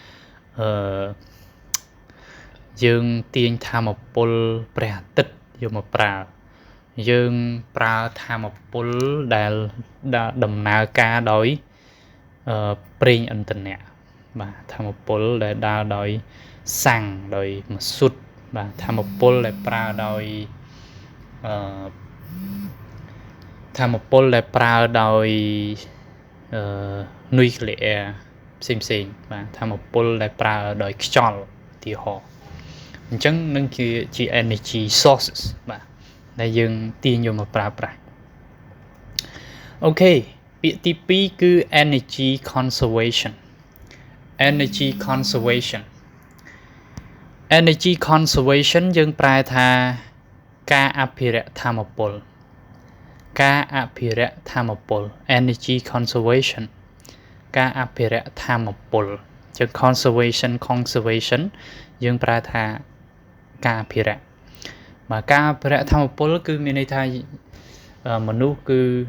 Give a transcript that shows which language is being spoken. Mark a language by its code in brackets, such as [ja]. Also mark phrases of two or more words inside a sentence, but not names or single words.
[km] យើងទាញថាមពលព្រះអាទិត្យយកមកប្រើយើងប្រើថាមពលដែលដំណើរការដោយប្រេងឥន្ធនៈបាទថាមពលដែលដើរដោយសាំងដោយម៉ាស៊ូតបាទថាមពលដែលប្រើដោយ ថាមពលដែលប្រើដោយនុយក្លេអ៊ែរផ្សេងបាទថាមពលដែលប្រើដោយខ្យល់ឧទាហរណ៍អ ញ្ចឹងនឹងជា [en] energy sources [km] បាទដែលយើងទាញយកមកប្រើប្រាស់អូខេពាក្យទី 2គឺ [en] energy conservation energy conservation energy conservation [km] យើងប្រែថាការអភិរក្សថាមពលការអភិរក្សថាមពល [en] energy conservation [km] ការអភិរក្សថាមពលជា conservation យើងប្រែថាការអភិរក្សបាទការអភិរក្សថាមពលគឺមានន័យថាមនុស្សគឺ